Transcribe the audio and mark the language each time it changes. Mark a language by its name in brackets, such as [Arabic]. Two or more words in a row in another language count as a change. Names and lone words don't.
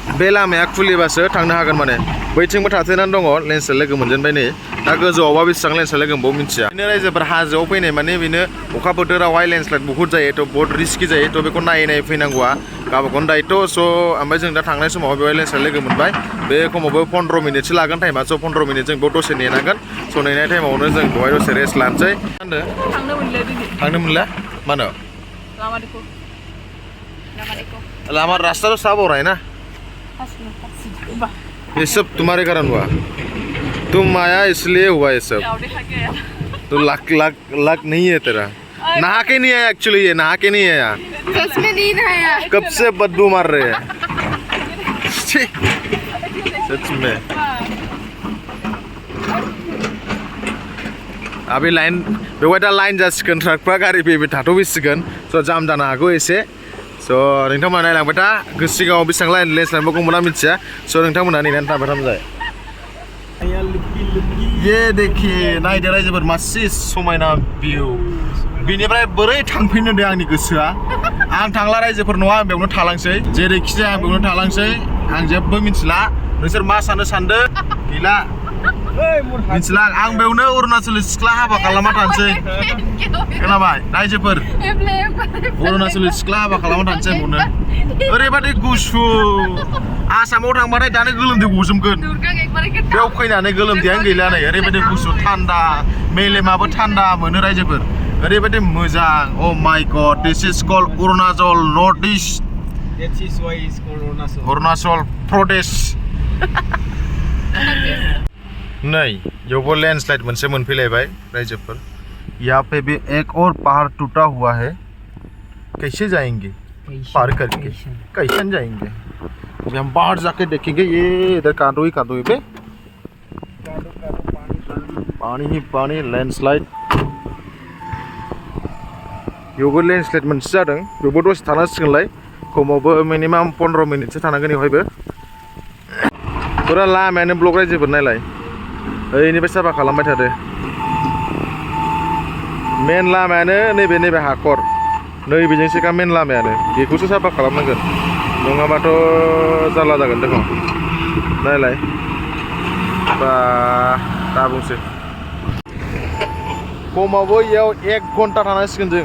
[Bodo] बे लामाया खुलिबासो थांनो हागोन माने बैथिंबो थाथेनानै दङ लेन्डस्लाइड लोगो मोनजेनबाय नै दा गोजौआवबा बेसेबां लेन्डस्लाइड लोगो मोनबावो मिथिया बिदिनो रायजोफोर हाजोआव फैनाय माने बेनो अखा बोथोरावहाय लेन्डस्लाइड बहुत जायो थ' बहुत रिस्कि जायो थ' बेखौ नायै नायै फैनांगौआ गावबागावनि दायथ' स' ओमफ्राय जों दा थांनाय समाव बेवहाय लेन्डस्लाइड लोगो मोनबाय बे खमावबो 15 मिनिटसो लागोन टाइमा स' 15 मिनिट जों बेयाव दसे नेनांगोन स' नेनाय टाइमावनो जों बेवहाय दसे रेस्ट लानोसै थांनो मोनला मानो [Hindi] लामा रास्ता तो साफ हो रहा है ना ये सब तुम्हारे कारण हुआ तुम आया इसलिए हुआ ये सब तो लक नहीं है तेरा नहा के नहीं आया एक्चुअली ये नहा के नहीं आया सच में नहीं नहाया कब से बदबू मार रहे हैं सच में अभी [Bodo] लाइन बेवहाय दा लाइन जासिगोन ट्राकफ्रा गारि फैबाय थाथ'बैसिगोन स' जाम जानो हागौ एसे स' नोंथांमोना नायलांबाय था सिगाङाव बेसेबां लाइन लेन्डस्लाइडखौ मोना मिथिया स' नोंथांमोना नेनानै थाबाय थाबाय [Hindi] ये देखिए [Bodo] नायदो रायजोफोर मासे समायना भिउ बिनिफ्राय बोरै थांफिननो दे आंनि गोसोआ आं थांला रायजोफोर नङा आं बेयावनो थालांसै जेरैखि जाया आं बेयावनो थालांसै आं जेबो मिथिला नोंसोर मा सानदो गैला मिथिला आं बेयावनो अरुणाचल सिख्ला हाबा खालामना थानोसै खोनाबाय रायजोफोर अरुणाचल सिख्ला हाबा खालामना थानोसै बेयावनो ओरैबादि गुसु आसामाव थांबाथाय दानो गोलोमदै गजोबगोन बेयाव फैनानै गोलोमदैयानो गैला नै ओरैबादि गुसु थान्दा मेलेमाबो थान्दा मोनो रायजोफोर ओरैबादि मोजां [English] oh my god this is called Arunachal North East [Hindi] अरुणाचल प्रदेश [Bodo] नै यावबो लैंडस्लाइड मोनसे मोनफैलायबाय रायजोफोर [Hindi] यहाँ पे भी एक और पहाड़ टूटा हुआ है कैसे जाएंगे पार करके कैसे जाएंगे अभी हम बाहर जाके देखेंगे ये इधर कांदो ही पे पानी ही पानी [Bodo] लैंडस्लाइड यावबो लैंडस्लाइड मोनसे जादों बेयावबो दसे थानांसिगोनलाय खमावबो मिनिमाम 15 मिनिटसो थानांगोन बेवहायबो फुरा लामायानो ब्लक रायजोफोर नायलाय ओइनिफ्राय साफा खालामबाय थादो मेन लामायानो नैबे हाखर नैबेजोंसोखा मेन लामायानो बेखौसो साफा खालामनांगोन नङाबाथ' जारला जागोन देखो नायलाय बा दा बुंसै खमावबो इयाव 1 घन्टा थानांसिगोन जों